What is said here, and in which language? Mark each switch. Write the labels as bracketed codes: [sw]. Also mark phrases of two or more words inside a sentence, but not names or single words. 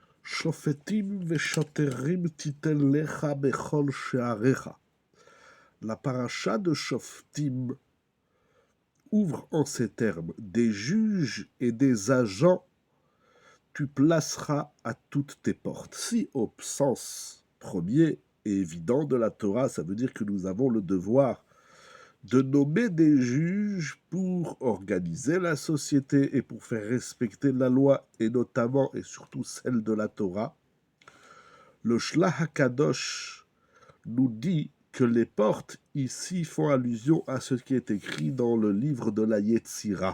[he] שופטים ושוטרים תתן לך בכל שעריך. [fr] La paracha de Shoftim ouvre en ces termes: des juges et des agents tu placeras à toutes tes portes. Si au sens premier et évident de la Torah, ça veut dire que nous avons le devoir de nommer des juges pour organiser la société et pour faire respecter la loi, et notamment et surtout celle de la Torah, le Shlach HaKadosh nous dit que les portes ici font allusion à ce qui est écrit dans le livre de la Yetzira.